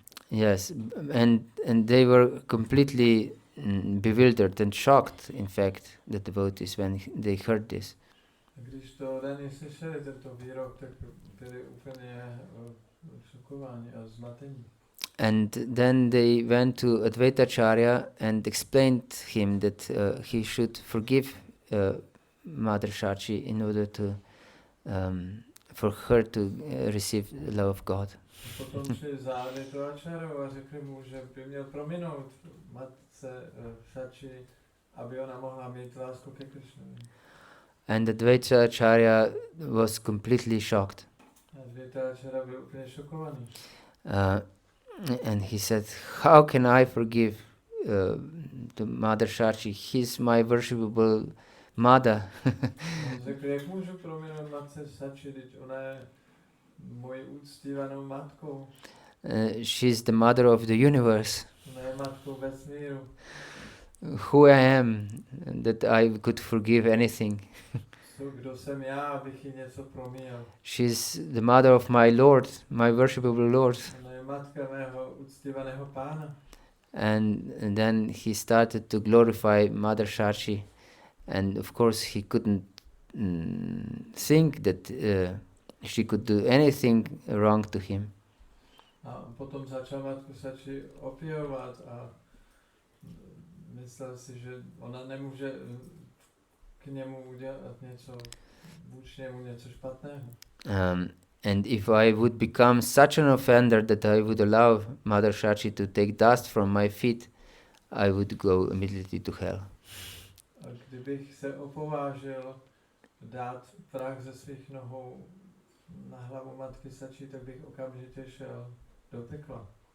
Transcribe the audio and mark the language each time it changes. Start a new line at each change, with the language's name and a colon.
English: Yes, and they were completely bewildered and shocked, in fact, the devotees, when they heard this.
Czech: Když to Dani slyšeli, tento výrok, tak byli úplně šokováni a zmatení.
English: And then they went to Advaitacharya and explained him that he should forgive Mother Shachi in order to for her to receive the love of God.
Czech: Potom šli za Advaitacharyu a řekli mu, že by měl prominout matce Shachi, aby ona mohla mít lásku ke Krishnovi.
English: And Advaitacharya was completely shocked.
Czech: Advaitacharya byl úplně šokovaný.
English: And he said, how can I forgive the Mother Shachi? He's my worshipable mother.
Czech: On řekl, jak můžu prominout matce Shachi, když ona je mojí úctívanou matkou.
English: She's the mother of the universe.
Czech: Ona je matkou vesmíru.
English: Who I am, that I could forgive anything.
Czech: Kdo jsem já, abych jí něco promíjel.
English: She's the mother of my Lord, my worshipable Lord.
Czech: Ona je matka mého uctívaného Pána.
English: And then he started to glorify Mother Shachi, and of course he couldn't think that she could do anything wrong to him.
Czech: A potom začal matku Shachi opěvovat a myslel si, že ona nemůže k němu udělat něco, vůči němu něco špatného.
English: And if I would become such an offender that I would allow Mother Shachi to take dust from my feet, I would go immediately to hell.
Czech: A kdybych se opovážil dát prach ze svých nohou na hlavu matky Shachi, tak bych okamžitě šel do pekla.